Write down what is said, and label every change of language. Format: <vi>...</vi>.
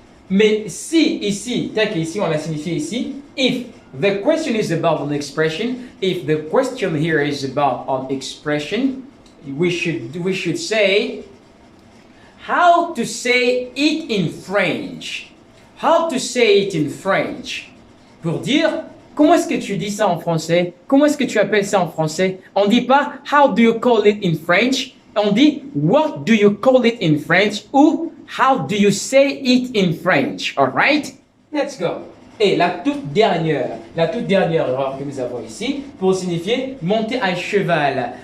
<fr>Mais si ici, tel qu'ici on l'a signifié ici,</fr> <en>if the question is about an expression, if the question here is about an expression, we should say how to say it in French. How to say it in French.</en> <fr>Pour dire, comment est-ce que tu dis ça en français? Comment est-ce que tu appelles ça en français? On dit pas,</fr> <en>how do you call it in French?</en> <fr>On dit,</fr> <en>what do you call it in French?</en> <fr>Ou,</fr> <en>how do you say it in French? Alright? Let's go.</en> <fr>Et la toute dernière erreur que nous avons ici, pour signifier monter à cheval.</fr>